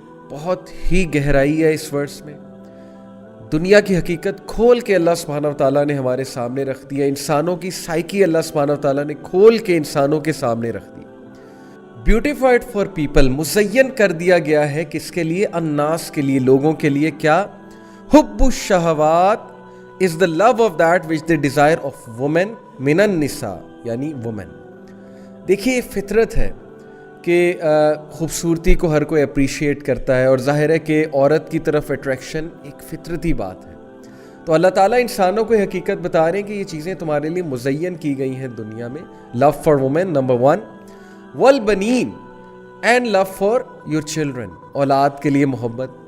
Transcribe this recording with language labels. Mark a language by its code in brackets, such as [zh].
[ur] بہت ہی گہرائی ہے اس ورس میں. دنیا کی حقیقت کھول کے اللہ سبحانہ وتعالیٰ نے ہمارے سامنے رکھ دیا. انسانوں کی سائیکی اللہ سبحانہ وتعالیٰ نے کھول کے انسانوں کے سامنے رکھ دی. [en] beautified for people, [ur] مزین کر دیا گیا ہے کس کے لیے؟ الناس کے لیے, لوگوں کے لیے. کیا؟ [ar] حب الشہوات [en] is the love of that which they desire of women [ar] من النساء, [ur] یعنی [en] women. [ur] دیکھیے فطرت ہے کہ خوبصورتی کو ہر کوئی اپریشیٹ کرتا ہے, اور ظاہر ہے کہ عورت کی طرف اٹریکشن ایک فطرتی بات ہے. تو اللہ تعالیٰ انسانوں کو حقیقت بتا رہے ہیں کہ یہ چیزیں تمہارے لیے مزین کی گئی ہیں دنیا میں. [en] love for women number 1, والبنین and love for your children, [ur] اولاد کے لیے محبت.